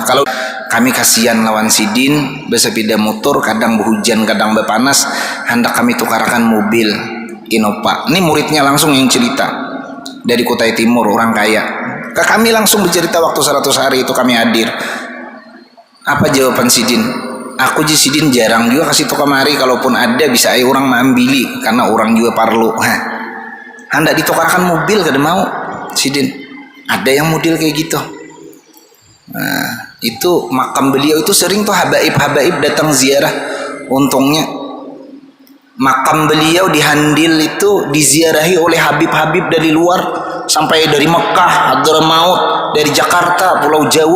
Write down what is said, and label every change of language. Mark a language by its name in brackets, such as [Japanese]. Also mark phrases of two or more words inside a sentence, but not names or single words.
[Banjar] Kalau kami kasihan lawan sidin bersepeda motor, kadang berhujan kadang berpanas, hendak kami tukarkan mobil Innova. [Indonesian] Ini muridnya langsung yang cerita dari Kutai Timur, orang kaya. Ke kami langsung bercerita waktu 100 hari itu kami hadir. [Banjar] Apa jawaban sidin? Aku ji sidin jarang juga kasih tukar mari, kalaupun ada bisa aja orang mengambil, karena orang juga parlo. Hendak ditukarkan mobil kada mau sidin. [Indonesian] Ada yang model kayak gitu. Nah, itu makam beliau itu sering tuh habaib datang ziarah. Untungnya makam beliau di Handil itu diziarahi oleh habib-habib dari luar, sampai dari Mekah, Hadramaut, dari Jakarta, Pulau Jawa.